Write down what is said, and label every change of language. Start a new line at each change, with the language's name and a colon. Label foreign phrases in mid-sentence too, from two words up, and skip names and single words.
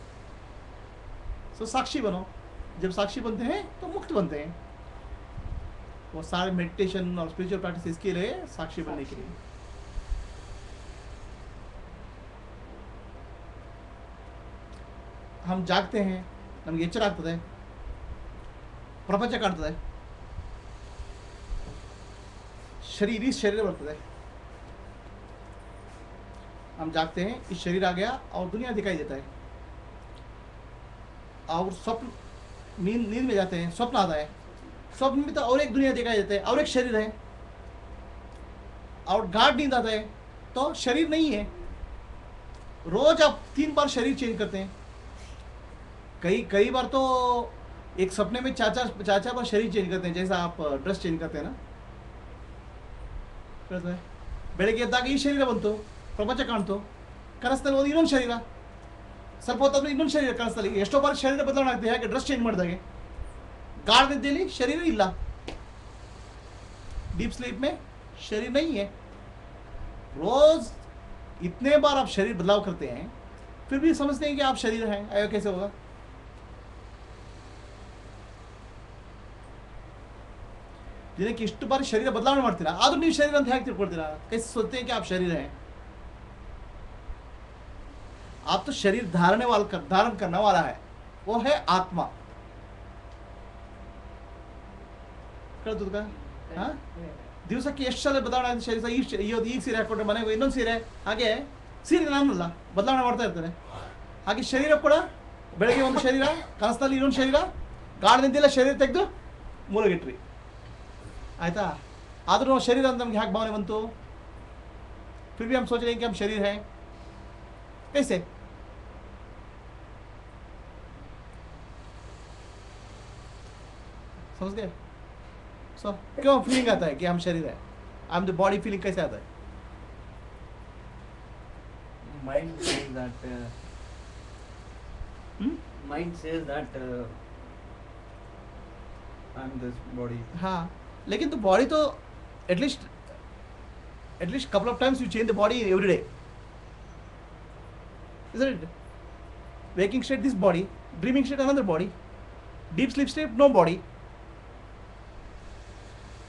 Hindi: सो साक्षी बनो। जब साक्षी बनते हैं तो मुक्त बनते हैं। वो सारे मेडिटेशन और
English: spiritual practice
Hindi: इसके लिए, साक्षी बनने के लिए। हम जागते हैं,
Kannada: नಮಗೆ ಎಚ್ಚರ ಆಗ್ತದೆ, ಪ್ರಪಂಚ ಕಾಣ್ತದೆ, शरीर बರ್ತದೆ।
Hindi: हम जागते हैं, इस शरीर आ गया और दुनिया दिखाई देता है। और स्वप्न, नींद में जाते हैं, स्वप्न आता है, स्वप्न में तो और एक दुनिया दिखाई देता है और एक शरीर है। और गाढ़ नींद आता है तो शरीर नहीं है। रोज आप 3 बार शरीर चेंज करते हैं। कई बार तो एक सपने में चार बार शरीर चेंज करते हैं, जैसा आप
English: dress change
Hindi: करते हैं ना।
Kannada: ಬೆಳಗ್ಗೆ ಎದ್ದಾಗ ಈ ಶರೀರ ಬಂತು, ಪ್ರಪಂಚ ಕಾಣ್ತು, ಕನಸಲ್ಲಿ ಒಂದು ಇನ್ನೊಂದು ಶರೀರ, ಸ್ವಲ್ಪ ಹೊತ್ತಾದ್ಮೇಲೆ ಇನ್ನೊಂದು ಶರೀರ ಕನಸಲ್ಲಿ। ಎಷ್ಟೋ ಬಾರಿ ಶರೀರ ಬದಲಾವಣೆ ಆಗ್ತದೆ, ಯಾಕೆ?
English: dress change
Kannada: ಮಾಡಿದಾಗೆ। ಗಾಢ ನಿದ್ರೆಲಿ ಶರೀರ ಇಲ್ಲ,
English: deep sleep
Hindi: में शरीर नहीं है। रोज इतने बार आप शरीर बदलाव करते हैं, फिर भी समझते हैं कि आप शरीर हैं। ऐसा कैसे होगा?
Kannada: ದಿನಕ್ಕೆ ಇಷ್ಟು ಬಾರಿ ಶರೀರ ಬದಲಾವಣೆ ಮಾಡ್ತೀರಾ, ಆದ್ರೂ ನೀವು ಶರೀರ ಅಂತ ಹೇಗೆ ತಿಳ್ಕೊಳ್ತೀರಾ?
Hindi: कैसे सोचते हैं कि आप शरीर हैं? आप तो शरीर धारण करने वाला है, वो है आत्मा।
Kannada: ದಿವಸಕ್ಕೆ ಎಷ್ಟು ಸಲ ಬದಲಾವಣೆ ಆಗಿದೆ ಶರೀರ? ಈಗ ಸೀರೆ ಹಾಕೊಂಡ್ರೆ ಮನೆಗೆ ಇನ್ನೊಂದು ಸೀರೆ, ಹಾಗೆ ಸೀರೆ ನಾನಲ್ಲ, ಬದಲಾವಣೆ ಮಾಡ್ತಾ ಇರ್ತಾರೆ। ಹಾಗೆ ಶರೀರ ಕೂಡ ಬೆಳಗ್ಗೆ ಒಂದು ಶರೀರ, ಕನಸಿನಲ್ಲಿ ಇನ್ನೊಂದು ಶರೀರ, ಗಾಢದಿಂದೆಲ್ಲ ಶರೀರ ತೆಗೆದು ಮೂಲಗಿಟ್ರಿ, ಆಯ್ತಾ? ಆದರೂ ಶರೀರ ಅಂತ ನಮ್ಗೆ ಹೇಗೆ ಭಾವನೆ ಬಂತು?
Hindi: फिर भी हम सोच रहे हैं कि हम शरीर हैं। कैसे? समझ गए? सो क्यों फीलिंग आता है कि हम शरीर है?
English: I am the body,
Hindi: फीलिंग कैसे आता है?
English: Mind says that mind says that I'm this body.
Hindi: हाँ, लेकिन तो बॉडी तो एटलीस्ट
English: couple of times you change the body every day, isn't it? Waking state this body, dreaming state another body, deep sleep state no body.